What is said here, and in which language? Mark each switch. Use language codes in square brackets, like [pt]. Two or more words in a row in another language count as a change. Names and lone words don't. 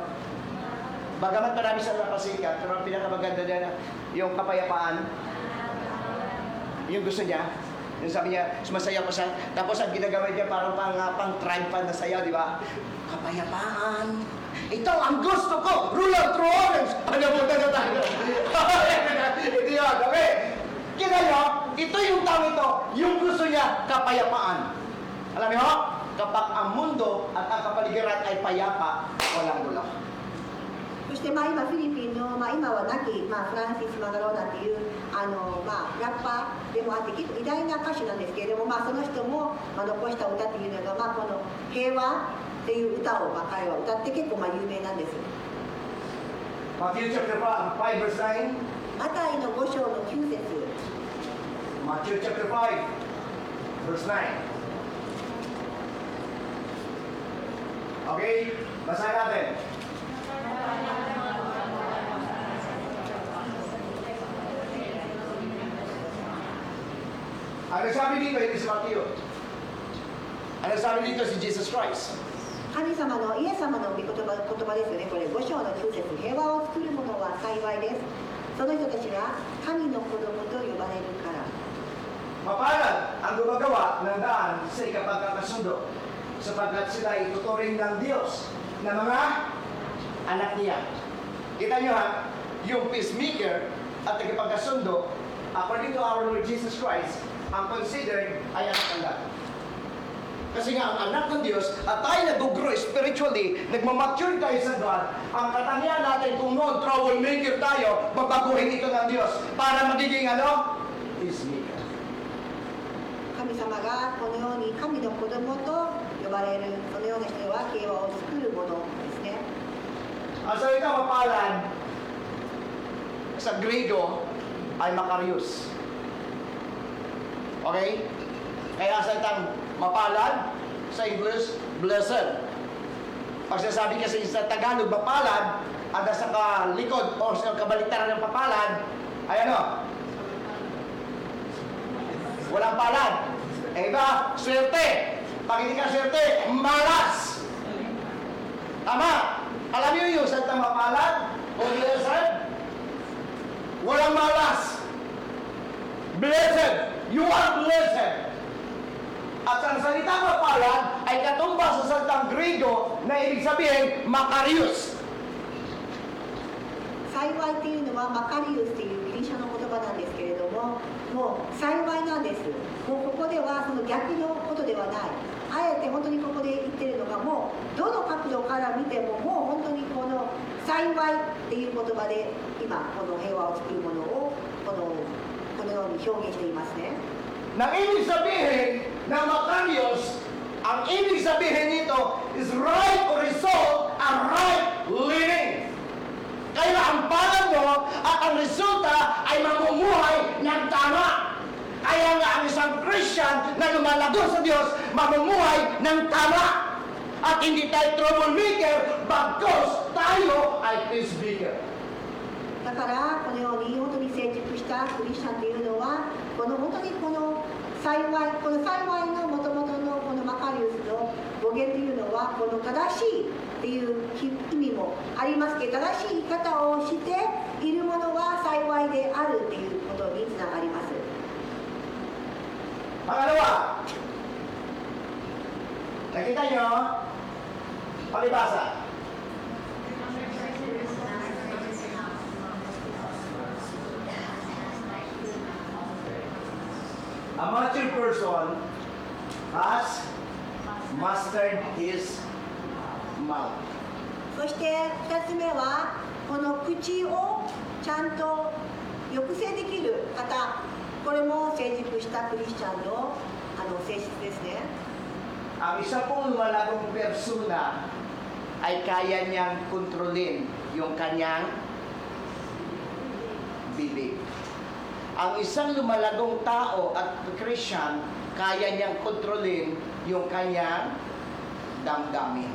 [tl] Bagamat marami sa napasikat, pero ang pinakamaganda niya, yung kapayapaan, yung gusto niya, yung sabi niya, sumasayaw pa siya, tapos ang ginagawa niya parang pang triumphant na sayaw, di ba? Kapayapaan, ito ang gusto ko, [en] rule of true honors. [tl] Panabutan na tayo. Hindi yun, okay? Kaya nyo, ito yung tao ito, yung gusto niya, kapayapaan. Alam niyo, kapag ang mundo at ang kapaligiran ay payapa, walang gulo. [ja] そして今フィリピンの、今は亡き、フランシス・マガローナっていうラッパーでもあって結構偉大な歌手なんですけれども、その人も、残した歌っていうのが、この平和っていう歌を、彼は歌って結構有名なんです。 [en] Matthew chapter 5 verse 9. [ja] マタイの5章の9節 [en] Matthew chapter 5 verse 9. [tl] Okay, basahin natin. Ano sabi dito, hindi si Matthew? Ano sabi dito si Jesus Christ? [ja] 神様のイエス様の御言葉ですよね。これ5章の9節平和を作る者は幸いです。その人たちが神の子供と呼ばれるから。 [tl] Mapalad ang gumagawa ng daan sa ikapagkakasundo sapagkat sila ay tuturing ng Diyos na mga anak niya. Kita nyo ha, yung peacemaker at ikapagkasundo, [en] according to our Lord Jesus Christ, [tl] ang considered ay anak ng God. Kasi nga, ang anak ng Diyos at tayo [en] nag-grow spiritually, [tl] nagmamature tayo sa God, ang katangian natin kung noon troublemaker tayo, babaguhin ito ng Diyos para magiging peacemaker. [ja] 神様がこのように神の子供と呼ばれるそのような人は平和を作るものですね。 [tl] Ang salita mapalad sa Griego ay Makarios. Okay? Kaya ang salitang mapalad sa English, blessed. Pag sinasabi kasi sa Tagalog, mapalad, ang nasa kalikod o sa kabaliktaran ng papalad, ay walang palad. Iba, swerte. Pag hindi ka swerte, malas. Tama. Alam niyo yung salitang mapalad o blessed? Walang malas. Blessed. [en] You are blessed. [tl] At ang salitang mapalad ay katumbas sa salitang Griego na ibig sabihin, Makarios. [ja] 幸いっていうのはマカリウスっていうギリシャの言葉なんですけれども、もう幸いなんです。もうここではその逆のことではない。あえて本当にここで言ってるのがもうどの角度から見てももう本当にこの幸いっていう言葉で今この平和を作るものをこのように表現していますね。 [tl] Nang ibig sabihin ng Makarios, ang ibig sabihin nito [en] is right result and right living. [tl] Kaya ang palad mo at ang Kaya nga ang isang Christian na lumalago sa Diyos, mamumuhay ng tama. At hindi tayo troublemaker, bagkos tayo ay peacemaker. [ja] だからこのように本当に成熟したクリスチャンというのは本当にこの幸いのもともとのこのマカリウスの語源というのはこの正しいっていう意味もありますけど、正しい生き方をしているものは幸いであるっていうことにつながります。 [tl] Pangalawa, nakita nyo, palibasa. [en] A mature person has mastered his mouth. [ja] そして2つ目はこの口をちゃんと抑制できる方、これも成熟したクリスチャンの性質ですね。 [tl] Ang isa pong lumalagong persona ay kaya niyang kontrolin yung kanyang bibig. Ang isang lumalagong tao at Christian, kaya niyang kontrolin yung kanyang damdamin.